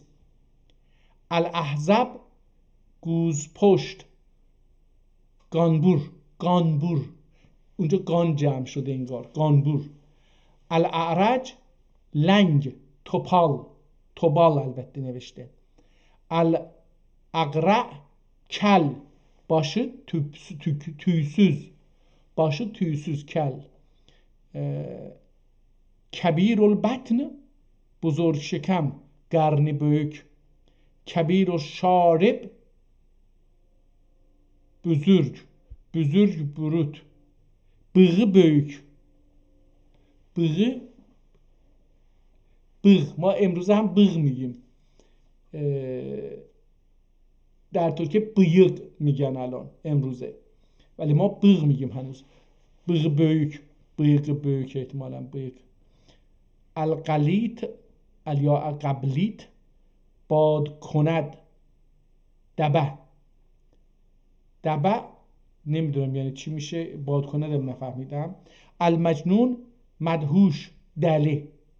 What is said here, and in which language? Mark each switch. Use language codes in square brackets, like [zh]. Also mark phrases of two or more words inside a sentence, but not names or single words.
[fa] الاحزب گوز پشت، گانبور، گانبور. اونجا گان جمع شده انگار، گانبور. الاعرج لنگ، توپال، توبال البته نوشته. الاقرع کل، [az] başı tüysüz, başı tüysüz kel. [ar] كبير البطن, [fa] بزرگ شکم, [az] qarni böyük. [ar] كبير الشارب, [fa] بزرگ، بزرگ بروت. [az] Bığı böyük, bığı, bığ. [fa] ما امروزه هم bığ میگیم. در ترکیه bıyık میگن الان امروزه، ولی ما bığ میگیم هنوز. [az] Bığı böyük، bıyığı böyük احتمالاً bıyık. [fa] القلیت، یا قبلیت، باد کند، دبه. دبه نمیدونم یعنی چی میشه، باد کندم نفهمیدم. المجنون مدهوش، دله.